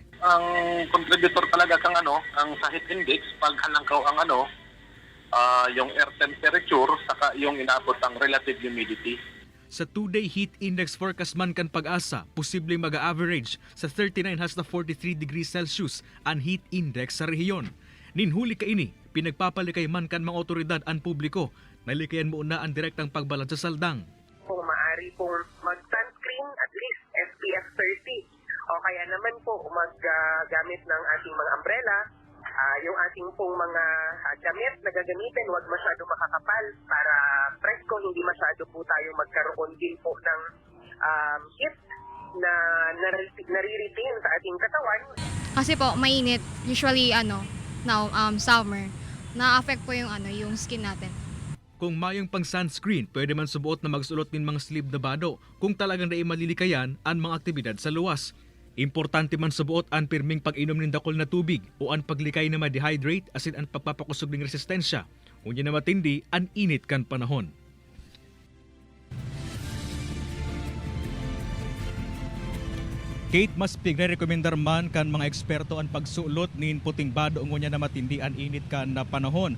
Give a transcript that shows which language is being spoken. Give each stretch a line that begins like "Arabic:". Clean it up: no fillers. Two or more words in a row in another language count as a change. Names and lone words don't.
Filipino: Ang contributor talaga kang ang sa
English: heat index,
Filipino: pag halangkaw ang yung air temperature, saka yung inaabot ang
English: relative humidity.
Bikol: Sa
English: 2-day heat index forecast
Bikol: man kan Pag-asa, posibleng mag-average sa 39 hasta 43
English: degrees Celsius
Bikol: ang
English: heat index
Bikol: sa rehiyon. Ninhuli kaini, pinagpapalikay man kan mga otoridad ang publiko, nalikayan mo na ang direktang pagbalad sa saldang.
Filipino: Kung maaari pong mag-sunscreen
English: at least SPF 30
Filipino: o kaya naman po maggamit ng ating mga umbrella. Yung ating pong mga damit na gagamitin, huwag masyado makakapal para presko, hindi masyado po tayo magkaroon din po ng heat na nare-retain sa ating katawan. Kasi po mainit,
English: usually now summer,
Filipino: na-affect po yung skin natin.
Bikol: Kung mayong pang sunscreen, pwede man subuot na magsulot ng mga sleeve na bado kung talagang naimalilikayan ang mga aktibidad sa luwas. Importante man subuot ang pirming pag-inom ng dakol na tubig o ang paglikay na ma-dehydrate asin ang pagpapakusog ng resistensya. Kung na matindi, ang init kan panahon. Kate, mas pigre-rekomendar man kan mga eksperto ang pagsulot nin puting bado ngunya na matindi ang init kan na panahon.